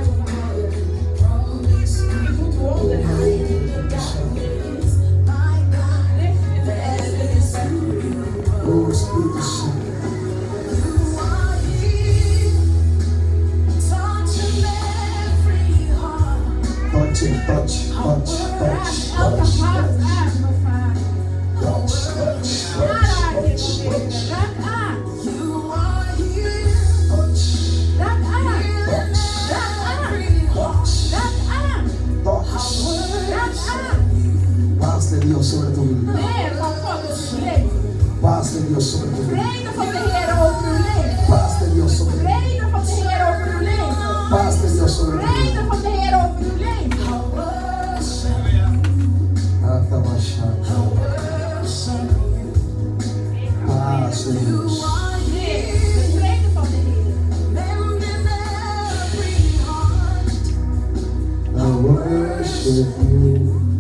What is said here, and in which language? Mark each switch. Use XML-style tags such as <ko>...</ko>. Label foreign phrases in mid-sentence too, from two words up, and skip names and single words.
<es>Oh, Espíritu Santo.</es> <en>Touch it, touch, touch, touch,</en> <nl>Elke</nl> <en>touch,</en> <nl>hart aan, mijn Vader.</nl> <en>touch, touch,</en> <nl>Raak aan,</nl> <en>touch,</en> <nl>Heer.</nl> <en>touch,</en> <nl>Raak aan.</nl> <en>touch,</en> <nl>Raak aan. Raak aan.</nl> <en>touch.</en> <nl>Raak aan.</nl> <es>Paz de Dios sobre tu vida.</es> <nl>Heer van God is uw leven.</nl> <es>Paz de Dios sobre tu vida.</es> <nl>Vrede van de Heer over uw leven.</nl> <es>Paz de Dios sobre tu vida.</es> <nl>Vrede van de Heer over uw leven.</nl> <es>Paz de Dios sobre tu vida.</es> <nl>Vrede van de Heer over uw leven. Atabashaka.</nl> <es>Paz de Dios.</es> <nl>Heer, de vrede van de Heer.</nl> <en>I worship you.</en>